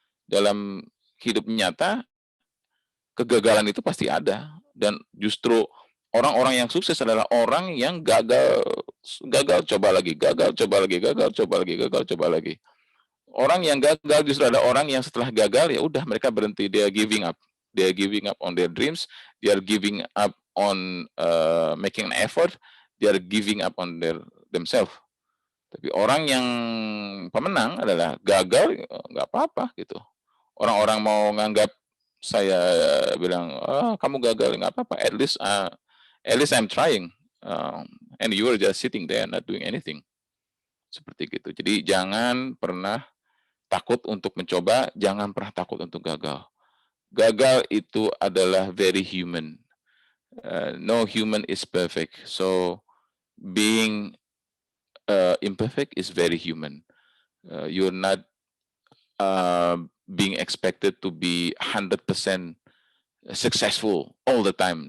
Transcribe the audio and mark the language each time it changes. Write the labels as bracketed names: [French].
[Indonesian] Dalam hidup nyata, kegagalan itu pasti ada. Dan justru orang-orang yang sukses adalah orang yang gagal coba lagi, gagal coba lagi, gagal coba lagi, gagal coba lagi. Orang yang gagal justru ada orang yang setelah gagal ya udah mereka berhenti, dia [English] giving up. They are giving up on their dreams. They are giving up on making an effort. They are giving up on themselves. [Indonesian] Tapi orang yang pemenang adalah gagal, nggak apa-apa gitu. Orang-orang mau nganggap saya bilang, kamu gagal, nggak apa-apa. [English] At least I'm trying. And you are just sitting there not doing anything. [Indonesian] Seperti gitu. Jadi jangan pernah takut untuk mencoba, jangan pernah takut untuk gagal. Gagal itu adalah [English] very human. No human is perfect. So being imperfect is very human. You're not being expected to be 100% successful all the time.